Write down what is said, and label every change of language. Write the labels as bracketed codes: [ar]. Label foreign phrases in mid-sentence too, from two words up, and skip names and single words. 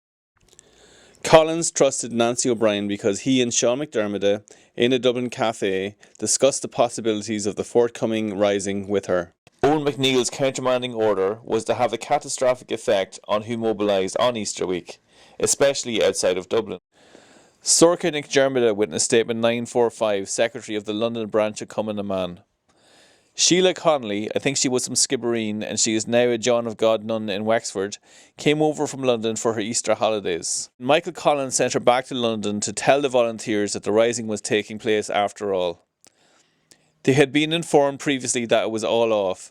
[en] Collins trusted Nancy O'Brien because he and Sean McDermott, in a Dublin cafe, discussed the possibilities of the forthcoming rising with her. Owen McNeill's countermanding order was to have a catastrophic effect on who mobilised on Easter week, especially outside of Dublin. Sorcha Nic Dermida witnessed Statement 945, Secretary of the London branch of Cumann na mBan. Sheila Connolly, I think she was from Skibbereen and she is now a John of God nun in Wexford, came over from London for her Easter holidays. Michael Collins sent her back to London to tell the volunteers that the rising was taking place after all. They had been informed previously that it was all off.